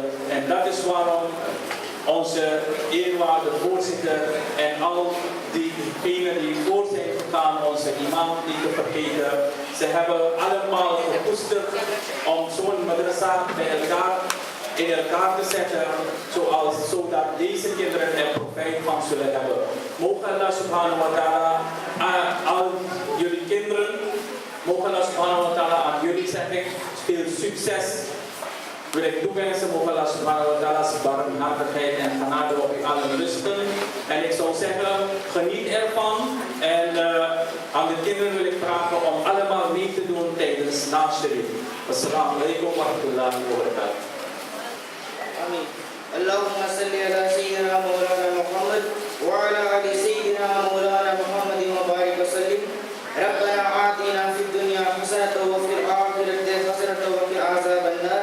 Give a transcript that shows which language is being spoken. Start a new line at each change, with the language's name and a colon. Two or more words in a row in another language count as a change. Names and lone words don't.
Dutch: En dat is waarom onze eerwaarde voorzitter en al diegenen die voor zijn gegaan, onze imam niet te vergeten, ze hebben allemaal gekoesterd om zo'n madrasa bij elkaar in elkaar te zetten, zodat deze kinderen er profijt van zullen hebben. Mogen
Arabic: الله سبحانه وتعالى
Dutch: al jullie kinderen, mogen
Arabic: الله سبحانه وتعالى
Dutch: aan jullie zeggen, veel succes wil ik toewensen, mogen
Arabic: الله سبحانه وتعالى
Dutch: barmhartigheid en genade op u allen rusten. En ik zou zeggen, geniet ervan. En aan de kinderen wil ik vragen om allemaal mee te doen tijdens Naasharif.
Arabic: السلام عليكم ورحمة الله وبركاته. آمين. اللهم صل على سيدنا مولانا محمد وعلى آل سيدنا مولانا محمد وبارك وسلم. ربنا آتنا في الدنيا حسنة وفي الآخرة حسنة وقنا عذاب النار.